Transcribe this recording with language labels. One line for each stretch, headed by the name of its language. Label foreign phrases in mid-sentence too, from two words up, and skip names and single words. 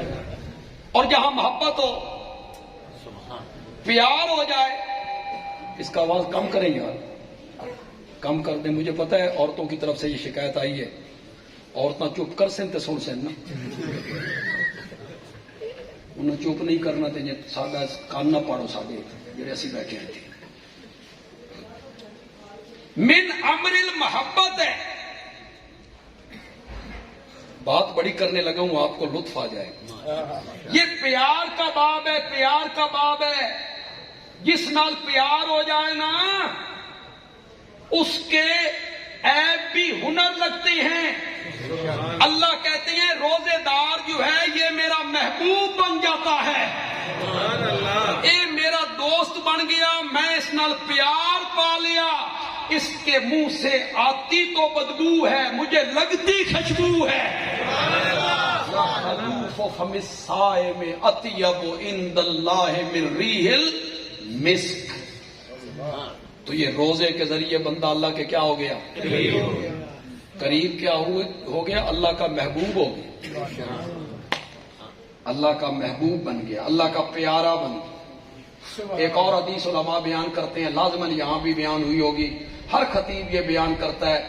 Urdu: اور جہاں محبت ہو، پیار ہو جائے. اس کا آواز کم کریں یار، کم کر دیں. مجھے پتا ہے عورتوں کی طرف سے یہ شکایت آئی ہے،
Punjabi: عورتیں چپ کر سن تے سن سن نا، انہیں چپ نہیں کرنا تے ساڈا کان نہ پاڑو ساڈے جڑے اسی بیٹھے ہیں.
Arabic: من امر المحبت
Urdu: ہے. بات بڑی کرنے لگا ہوں، آپ کو لطف آ جائے. یہ پیار کا باب ہے، پیار کا باب ہے. جس نال پیار ہو جائے نا اس کے عیب بھی ہنر لگتے ہیں. اللہ کہتے ہیں روزے دار جو ہے یہ میرا محبوب بن جاتا ہے، یہ میرا دوست بن گیا، میں
Punjabi: اس نال پیار پا لیا.
Urdu: اس کے منہ سے آتی تو بدبو ہے، مجھے لگتی خوشبو ہے.
Arabic: خلوف فم الصائم اطیب عند اللہ من ریح المسک.
Urdu: تو یہ روزے کے ذریعے بندہ اللہ کے کیا ہو گیا؟ قریب. کیا ہو گیا؟ اللہ کا محبوب ہو گیا، اللہ کا محبوب بن گیا، اللہ کا پیارا بن گیا. ایک اور حدیث علماء بیان کرتے ہیں، لازماً یہاں بھی بیان ہوئی ہوگی، ہر خطیب یہ بیان کرتا ہے.